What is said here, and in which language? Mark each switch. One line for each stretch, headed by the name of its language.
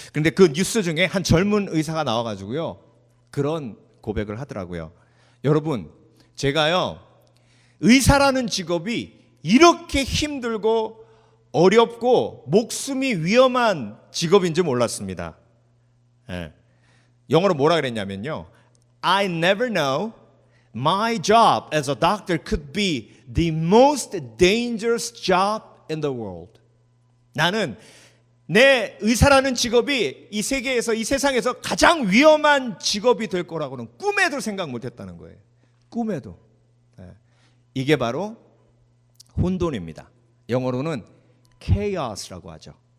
Korean: 그런데 그 뉴스 중에 한 젊은 의사가 나와가지고요, 그런 고백을 하더라고요. 여러분, 제가요, 의사라는 직업이 이렇게 힘들고 어렵고 목숨이 위험한 직업인지 몰랐습니다. 영어로 뭐라 그랬냐면요,
English: I never know my job as a doctor could be the most dangerous job in the world.
Korean: 나는 내 의사라는 직업이 이 세계에서, 이 세상에서 가장 위험한 직업이 될 거라고는 꿈에도 생각 못했다는 거예요. 꿈에도. 이게 바로 혼돈입니다. 영어로는 chaos라고 하죠.